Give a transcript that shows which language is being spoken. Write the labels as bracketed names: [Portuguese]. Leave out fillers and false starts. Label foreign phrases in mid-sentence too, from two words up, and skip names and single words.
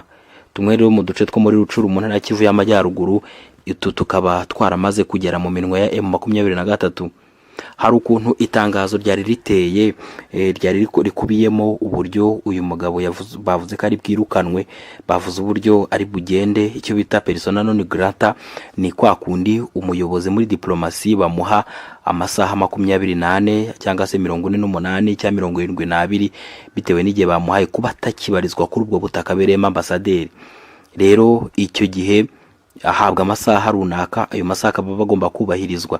[Kinyarwanda] Tumwe rero mu duce two muri Rucuru mu ntara ya Kivu y'Amajyaruguru, tukaba twaramaze kugera mu minwe ya M23. Hari ukuntu itangazo ryari riteye ryari rikubiyemo uburyo uyu mugabo bavuze ko ari bwirukanwe, bavuze uburyo ari bugende, icyo bita [Latin] persona non grata, [Kinyarwanda] ni kwa kundi umuyobozi muri diplomasi bamuha amasaha 28 cyangwa se 48 cyangwa 72 bitewe n'igihe bamuhaye kuba atakibarizwa kuri ubwo butaka berema ambasaderi. Rero icyo gihe ahabwa amasaha runaka, ayo masaha baba bagomba kubahirizwa.